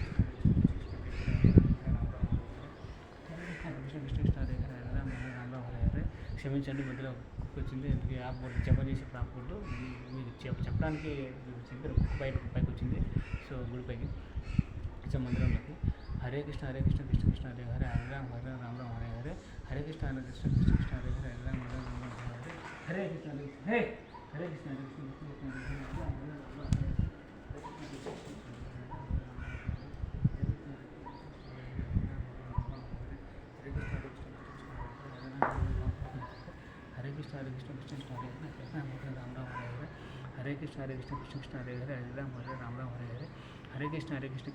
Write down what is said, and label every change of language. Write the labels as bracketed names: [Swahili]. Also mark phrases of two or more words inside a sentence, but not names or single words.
[Sanskrit] కృష్ణ కృష్ణ హరే హరే, హరే రామ రామ హరే హరే, [Telugu] క్షమించండి, మధ్యలో కుక్క వచ్చింది. ఆపకూడదు, జపం చేసేప్పుడు ఆపకూడదు. మీకు చెప్పడానికి చెప్పారు, కుక్క పైకి వచ్చింది. సో గుడి పైకి మందిరంలోకి. [Sanskrit] హరే కృష్ణ హరే కృష్ణ కృష్ణ కృష్ణ హరే హరే, హరే రామ హరే రామ రామ హరే హరే, హరే కృష్ణ హరే కృష్ణ కృష్ణ కృష్ణ హరే హరే, హరే రామ హరే రామ రామ హరే హరే, హరే కృష్ణ హరే కృష్ణ హరే కృష్ణ హరే కృష్ణ కృష్ణ కృష్ణ హరే హరే, హరే రామ హరే రామ హరే హరే. हरे कृष्ण हरे कृष्ण कृष्ण कृष्ण हरे हरे, राम राम हरे हरे, हरे कृष्ण हरे कृष्ण कृष्ण कृष्ण हरे हरे, हरे राम हरे राम राम हरे हरे, हरे कृष्ण हरे कृष्ण